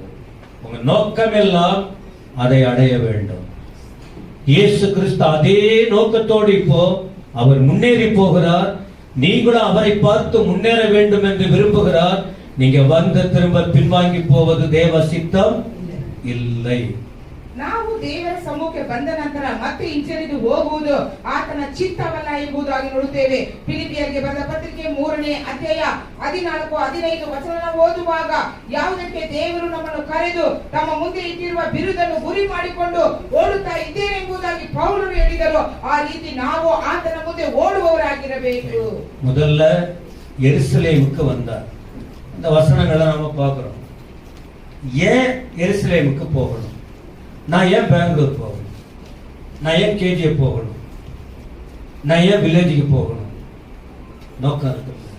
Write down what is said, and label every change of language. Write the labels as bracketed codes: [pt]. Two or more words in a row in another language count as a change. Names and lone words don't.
[ta] உங்க நோக்கம் எல்லாம் அதை அடைய வேண்டும். இயேசு கிறிஸ்து அதே நோக்கத்தோடு இப்போ அவர் முன்னேறி போகிறார். நீங்களும் அவரை பார்த்து முன்னேற வேண்டும் என்று விரும்புகிறார். நீங்க வந்து திரும்ப பின்வாங்கி போவது தேவ சித்தம் இல்லை. [kn] ನಾವು ದೇವರ ಸಮ್ಮುಖಕ್ಕೆ ಬಂದ ನಂತರ ಮತ್ತೆ ಹಿಂಜರಿದು ಹೋಗುವುದು ಆತನ ಚಿತ್ತವಲ್ಲ ಎಂಬುದಾಗಿ ನೋಡುತ್ತೇವೆ. ಫಿಲಿಪಿಯರಿಗೆ ಬರೆದ ಪತ್ರಿಕೆ 3ನೇ ಅಧ್ಯಾಯ 14-15 ವಚನ ಓದುವಾಗ ಯಾವುದಕ್ಕೆ ದೇವರು ನಮ್ಮನ್ನು ಕರೆದು ತಮ್ಮ ಮುಂದೆ ಇಟ್ಟಿರುವ ಬಿರುದನ್ನು ಗುರಿ ಮಾಡಿಕೊಂಡು ಓಡುತ್ತಾ ಇದ್ದೇವೆ ಎಂಬುದಾಗಿ ಪೌಲರು ಹೇಳಿದರು, ಆ ರೀತಿ ನಾವು ಆತನ ಮುಂದೆ ಓಡುವವರಾಗಿರಬೇಕು. [ta] முதல்ல எருசலேமுக்கு வந்தார். அந்த வசனங்களை நாம பார்க்கிறோம். ஏன் எருசலேமுக்கு போகணும்? நான் ஏன் பெங்களூர் போகணும்? நான் ஏன் கேஜிஎஃப் போகணும்? நான் ஏன் வில்லேஜுக்கு போகணும்? நோக்கம் இருக்கு.